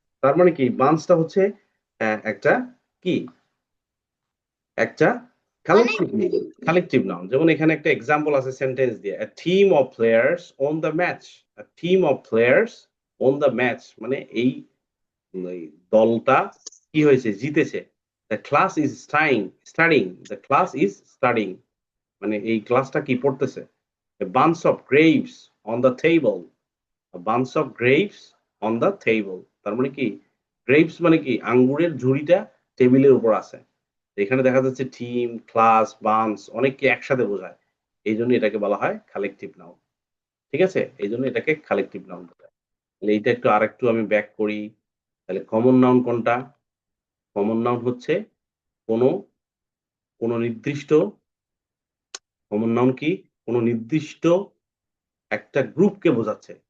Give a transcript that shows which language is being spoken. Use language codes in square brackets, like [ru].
[bn] তার মানে কি বান্সটা হচ্ছে একটা কি, একটা অনেক। Collective noun. যেমন এখানে একটা এক্সাম্পল আছে সেন্টেন্স দিয়ে, [en] a team of players on the match, [bn] a team of players on the match, মানে এই এই দলটা কি হয়েছে, জিতেছে। [en] the class is studying, [bn] the class is studying, মানে এই ক্লাসটা কি পড়তেছে। [en] a bunch of grapes on the table, [bn] a bunch of grapes on the table, তার মানে কি গ্রেপস মানে কি আঙ্গুরের ঝুড়িটা টেবিলের উপর আছে। এখানে দেখা যাচ্ছে টিম, ক্লাস, বান্স অনেককে একসাথে বোঝায়, এই জন্য এটাকে বলা হয় কালেকটিভ নাউন। ঠিক আছে, এই জন্য এটাকে কালেকটিভ নাউন বোঝায়। তাহলে এইটা একটু আরেকটু আমি ব্যাক করি। তাহলে কমন নাউন কোনটা? কমন নাউন হচ্ছে কোনো কোনো নির্দিষ্ট, কমন নাউন কি কোনো নির্দিষ্ট একটা গ্রুপকে বোঝাচ্ছে।